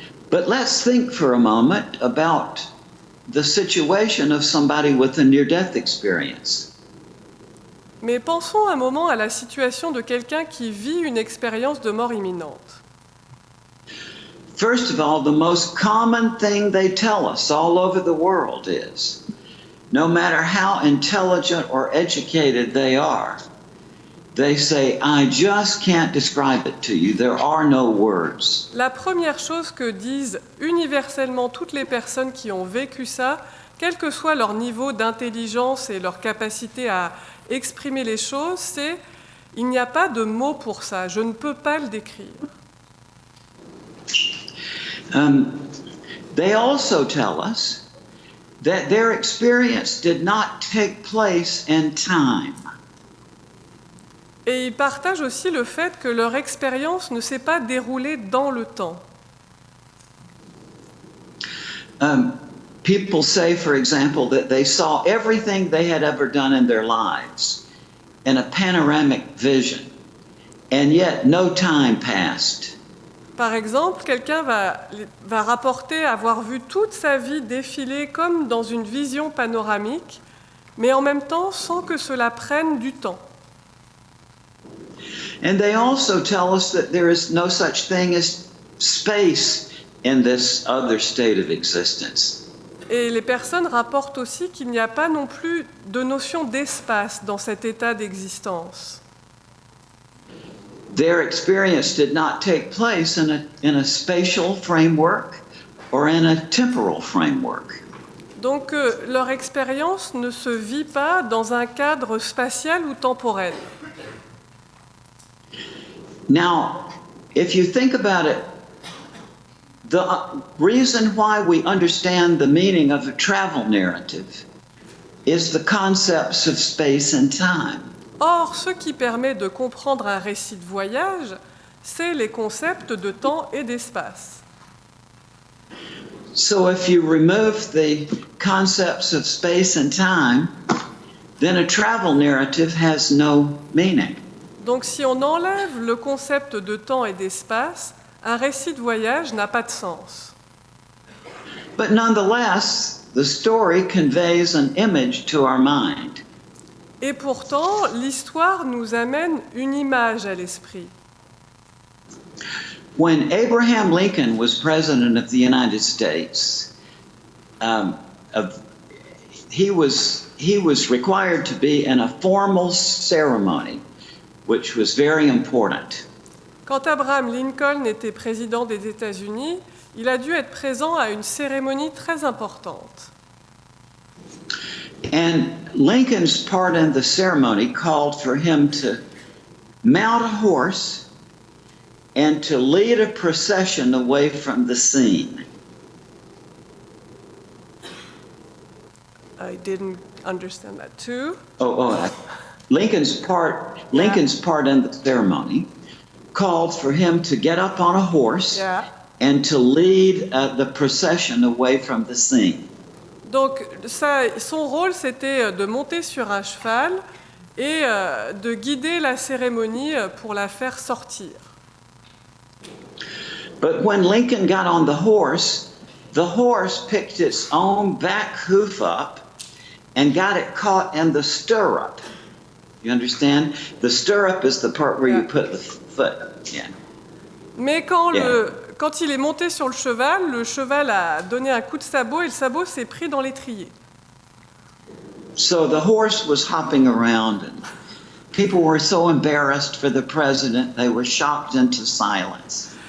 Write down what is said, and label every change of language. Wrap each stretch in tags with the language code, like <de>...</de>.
<en>But let's think for a moment about the situation of somebody with a near-death experience.</en> <fr>Mais pensons un moment à la situation de quelqu'un qui vit une expérience de mort imminente.</fr> <en>First of all, the most common thing they tell us all over the world is, no matter how intelligent or educated they are, they say, I just can't describe it to you. There are no words.</en> <fr>La première chose que disent universellement toutes les personnes qui ont vécu ça, quel que soit leur niveau d'intelligence et leur capacité à exprimer les choses, c'est « il n'y a pas de mots pour ça, je ne peux pas le décrire ».</fr> <en>They also tell us that their experience did not take place in time.</en> <fr>Et ils partagent aussi le fait que leur expérience ne s'est pas déroulée dans le temps.</fr> <en>People say, for example, that they saw everything they had ever done in their lives in a panoramic vision, and yet no time passed.</en> <fr>Par exemple, quelqu'un va rapporter avoir vu toute sa vie défiler comme dans une vision panoramique, mais en même temps sans que cela prenne du temps.</fr> <en>And they also tell us that there is no such thing as space in this other state of existence.</en> <fr>Et les personnes rapportent aussi qu'il n'y a pas non plus de notion d'espace dans cet état d'existence.</fr> <en>Their experience did not take place in a spatial framework or in a temporal framework.</en> <fr>Donc leur expérience ne se vit pas dans un cadre spatial ou temporel.</fr> <en>Now, if you think about it, the reason why we understand the meaning of a travel narrative is the concepts of space and time.</en> <fr>Or, ce qui permet de comprendre un récit de voyage, c'est les concepts de temps et d'espace.</fr> <en>So if you remove the concepts of space and time, then a travel narrative has no meaning.</en> <fr>Donc si on enlève le concept de temps et d'espace, un récit de voyage n'a pas de sens.</fr> <en>But nonetheless, the story conveys an image to our mind.</en> <fr>Et pourtant, l'histoire nous amène une image à l'esprit.</fr> <en>When Abraham Lincoln was president of the United States, he was required to be in a formal ceremony, which was very important.</en> <fr>Quand Abraham Lincoln était président des États-Unis, il a dû être présent à une cérémonie très importante.</fr> <en>And Lincoln's part in the ceremony called for him to mount a horse and to lead a procession away from the scene. I didn't understand that too. Lincoln's part in the ceremony called for him to get up on a horse and to lead the procession away from the scene.</en> <fr>Donc son rôle, c'était de monter sur un cheval et de guider la cérémonie pour la faire sortir.</fr> <en>But when Lincoln got on the horse picked its own back hoof up and got it caught in the stirrup. You understand? The stirrup is the part where you put the foot. Yeah.</en> <fr>Mais quand il est monté sur le cheval a donné un coup de sabot et le sabot s'est pris dans l'étrier.</fr> <en>So the horse was hopping around and people were so embarrassed for the president, they were shocked into silence.</en>